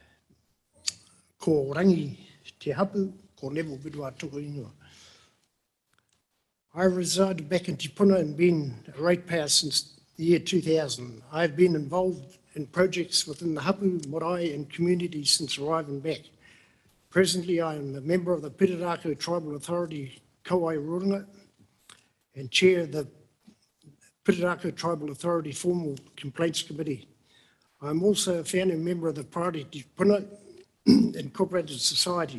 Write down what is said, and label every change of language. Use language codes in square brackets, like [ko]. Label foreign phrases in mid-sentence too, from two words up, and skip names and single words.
[mi] ko Rangi te hapu, ko Neville Bidwā tuku ingoa. [en] I resided back in Te Puna and been a ratepayer since the year 2000. I've been involved in projects within the hapu, marae and community since arriving back. Presently, I am a member of the Pirirako Tribal Authority Kauai-Rurunga and chair of the Pirirako Tribal Authority Formal Complaints Committee. I'm also a founding member of the Party Te Puna Incorporated Society.